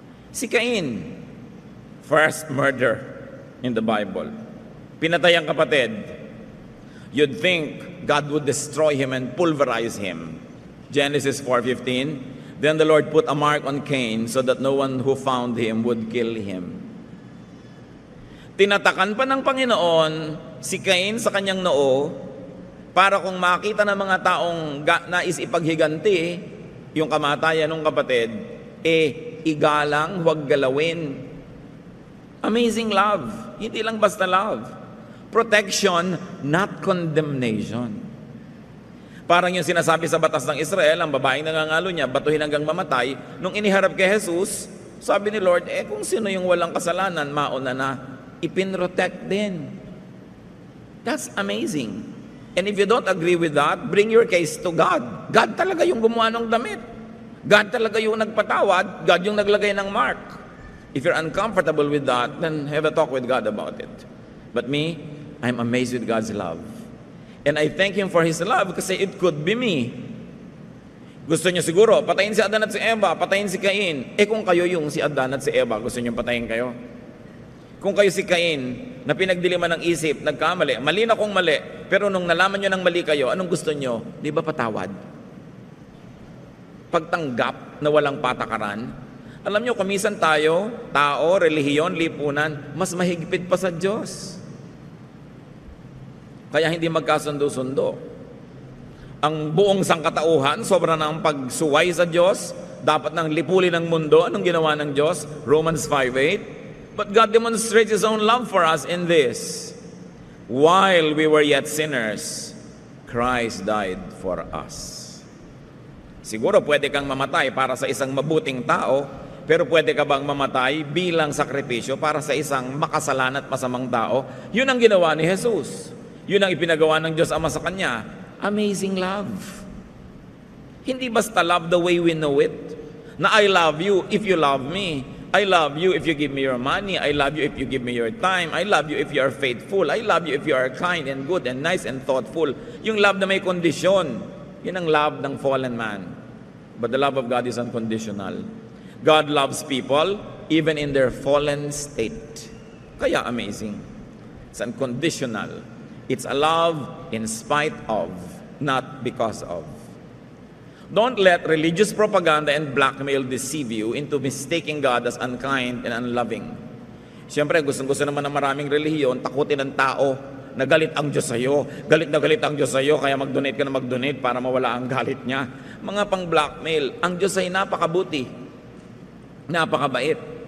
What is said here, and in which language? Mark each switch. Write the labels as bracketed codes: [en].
[tl] Si Cain, [en] first murder in the Bible. [tl] Pinatay ang kapatid. [en] You'd think God would destroy him and pulverize him. Genesis 4:15. Then the Lord put a mark on Cain so that no one who found him would kill him. [tl] Tinatakan pa ng Panginoon si Cain sa kanyang noo para kung makita ng mga taong nais ipaghiganti yung kamatayan ng kapatid, igalang, huwag galawin. [en] Amazing love. [tl] Hindi lang basta love. [en] Protection, not condemnation. [tl] Parang yung sinasabi sa batas ng Israel, ang babaeng nangangalo niya, batuhin hanggang mamatay. Nung iniharap kay Jesus, sabi ni Lord, kung sino yung walang kasalanan, mauna na, ipinrotect din. [en] That's amazing. And if you don't agree with that, bring your case to God. God [tl] talaga yung gumawa ng damit. God talaga yung nagpatawad. God yung naglagay ng mark. [en] If you're uncomfortable with that, then have a talk with God about it. But me, I'm amazed with God's love. And I thank Him for His love [tl] kasi [en] it could be me. [tl] Gusto niyo siguro, patayin si Adan at si Eva, patayin si Cain. Kung kayo yung si Adan at si Eva, gusto niyo patayin kayo? Kung kayo si Cain, na pinagdiliman ng isip, nagkamali, mali na kung mali, pero nung nalaman nyo ng mali kayo, anong gusto nyo? Di ba patawad? Pagtanggap na walang patakaran. Alam nyo, kumisan tayo, tao, relihiyon, lipunan, mas mahigpit pa sa Diyos. Kaya hindi magkasundo-sundo. Ang buong sangkatauhan, sobra na ang pagsuway sa Diyos, dapat nang lipulin ng mundo. Anong ginawa ng Diyos? Romans 5:8. [en] But God demonstrates His own love for us in this. While we were yet sinners, Christ died for us. [tl] Siguro pwede kang mamatay para sa isang mabuting tao, pero pwede ka bang mamatay bilang sakripisyo para sa isang makasalan at masamang tao? Yun ang ginawa ni Jesus. Yun ang ipinagawa ng Diyos Ama sa Kanya. [en] Amazing love. [tl] Hindi basta [en] love the way we know it. Na I love you if you love me. I love you if you give me your money. I love you if you give me your time. I love you if you are faithful. I love you if you are kind and good and nice and thoughtful. [tl] Yung love na may kondisyon, yun ang love ng fallen man. [en] But the love of God is unconditional. God loves people even in their fallen state. [tl] Kaya amazing. [en] It's unconditional. It's a love in spite of, not because of. Don't let religious propaganda and blackmail deceive you into mistaking God as unkind and unloving. [tl] Siyempre, gustong-gusto naman ng maraming relihiyon, takutin ng tao na galit ang Diyos sa'yo. Galit na galit ang Diyos sa'yo, kaya mag-donate ka na mag-donate para mawala ang galit niya. Mga pang-blackmail, ang Diyos ay napakabuti, napakabait.